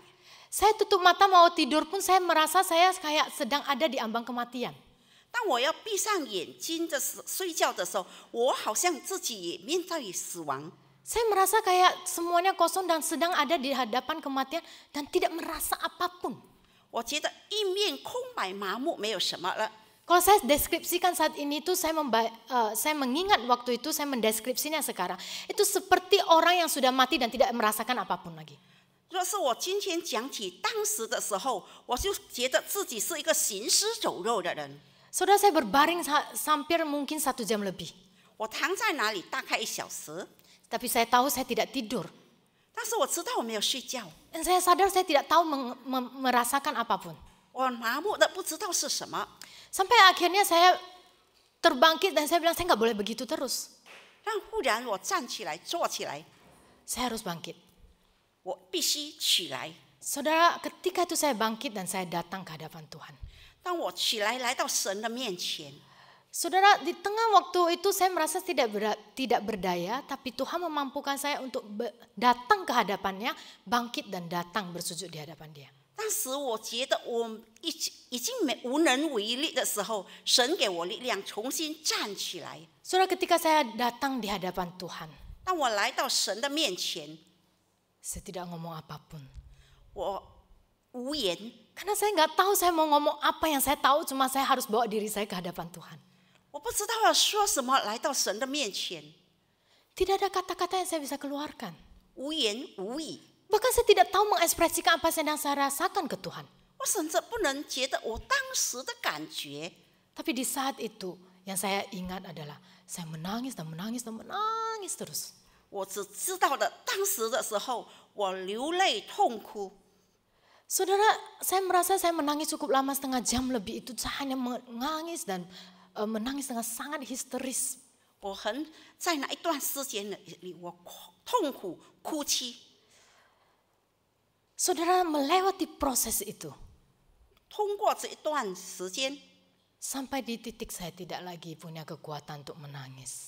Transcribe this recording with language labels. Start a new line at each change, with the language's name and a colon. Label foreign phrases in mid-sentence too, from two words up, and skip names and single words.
Indonesian: Saya tutup mata mau tidur pun saya merasa saya kayak sedang ada di ambang kematian.
Chinese: 当我要闭上眼睛的睡觉的时候，我好像自己也面对死亡。
Indonesian: Saya merasa kayak semuanya kosong dan sedang ada di hadapan kematian dan tidak merasa apapun.
Chinese: 我觉得一面空白麻木，没有什么了。
Indonesian: Kalau saya deskripsikan saat ini itu saya mengingat waktu itu saya mendeskripsinya sekarang. Itu seperti orang yang sudah mati dan tidak merasakan apapun lagi.
Chinese: 若是我今天讲起当时的时候，我就觉得自己是一个行尸走肉的人。
Indonesian: Saudara, saya berbaring hampir mungkin 1 jam lebih.
Chinese: 我躺在哪里大概1小时，
Indonesian: Tapi saya tahu saya tidak tidur.
Chinese: 但是我知道我没有睡觉，
Indonesian: Dan saya sadar saya tidak tahu merasakan apapun.
Chinese: 我麻木的不知道是什么。
Indonesian: Sampai akhirnya saya terbangkit dan saya bilang saya nggak boleh begitu terus.
Chinese: 但忽然我站起来，坐起来，
Indonesian: Saya harus bangkit.
Chinese: 我必须起来。
Indonesian: Saudara, ketika itu saya bangkit dan saya datang ke hadapan Tuhan.
Chinese: 当我起来来到神的面前，
Indonesian: Saudara, di tengah waktu itu saya merasa tidak berdaya, tapi Tuhan memampukan saya untuk datang ke hadapannya, bangkit dan datang bersujud di hadapan Dia.
Chinese: 当时我觉得我已经无能为力的时候，神给我力量，重新站起来。
Indonesian: Saudara, ketika saya datang di hadapan Tuhan,
Chinese: 当我来到神的面前，
Indonesian: saya tidak ngomong apapun.
Chinese: 我无言，
Indonesian: Karena saya nggak tahu saya mau ngomong apa, yang saya tahu cuma saya harus bawa diri saya ke hadapan Tuhan.
Chinese: 我不知道要说什么。来到神的面前，
Indonesian: Tidak ada kata-kata yang saya bisa keluarkan.
Chinese: 无言无语。
Indonesian: Bahkan saya tidak tahu mengekspresikan apa yang sedang saya rasakan ke Tuhan.
Chinese: 我甚至不能觉得我当时的感觉。
Indonesian: Tapi di saat itu yang saya ingat adalah saya menangis dan menangis dan menangis terus.
Chinese: 我只知道的，当时的时候，我流泪痛哭。
Indonesian: Saudara, saya merasa saya menangis cukup lama, 1/2 jam lebih itu saya hanya menangis dan menangis dengan sangat histeris.
Chinese: 我在那一段时间里，我痛苦哭泣。
Indonesian: Saudara, melewati proses itu
Chinese: 通过这一段时间，
Indonesian: sampai di titik saya tidak lagi punya kekuatan untuk menangis.